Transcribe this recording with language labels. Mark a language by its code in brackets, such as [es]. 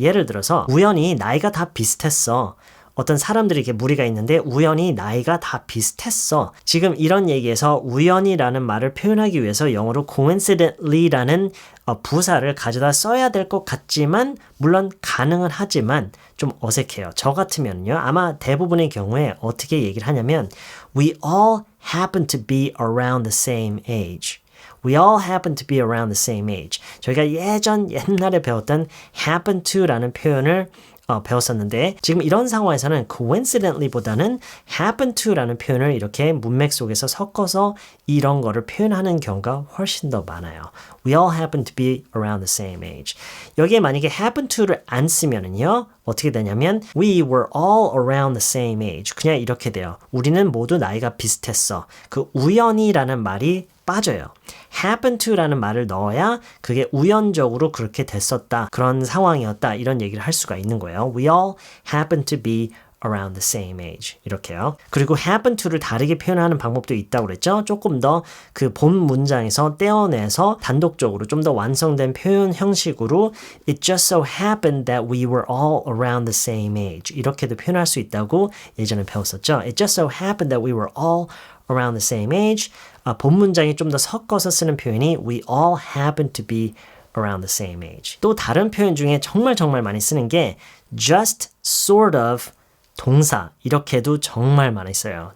[ko] 예를 들어서 우연히 나이가 다 비슷했어. 어떤 사람들이 이렇게 무리가 있는데 우연히 나이가 다 비슷했어. 지금 이런 얘기에서 우연이라는 말을 표현하기 위해서 영어로 coincidentally라는 부사를 가져다 써야 될 것 같지만 물론 가능은 하지만 좀 어색해요. 저 같으면요. 아마 대부분의 경우에 어떻게 얘기를 하냐면 [en] We all happen to be around the same age. We all happen to be around the same age. [ko] 저희가 옛날에 배웠던 happen to라는 표현을 배웠었는데 지금 이런 상황에서는 coincidentally보다는 happen to라는 표현을 이렇게 문맥 속에서 섞어서 이런 거를 표현하는 경우가 훨씬 더 많아요. [en] We all happen to be around the same age. [ko] 여기에 만약에 happen to를 안 쓰면은요. 어떻게 되냐면 [en] We were all around the same age. [ko] 그냥 이렇게 돼요. 우리는 모두 나이가 비슷했어. 그 우연이라는 말이 빠져요. happen to라는 말을 넣어야 그게 우연적으로 그렇게 됐었다. 그런 상황이었다. 이런 얘기를 할 수가 있는 거예요. [en] We all happen to be around the same age. [ko] 이렇게요. 그리고 happen to를 다르게 표현하는 방법도 있다고 그랬죠. 조금 더 그 본 문장에서 떼어내서 단독적으로 좀 더 완성된 표현 형식으로 [en] It just so happened that we were all around the same age. [ko] 이렇게도 표현할 수 있다고 예전에 배웠었죠. [en] It just so happened that we were all around the same age. [ko] 본 문장이 좀 더 섞어서 쓰는 표현이 [en] We all happen to be around the same age. [ko] 또 다른 표현 중에 정말 많이 쓰는 게 just sort of 동사 이렇게도 정말 많이 써요.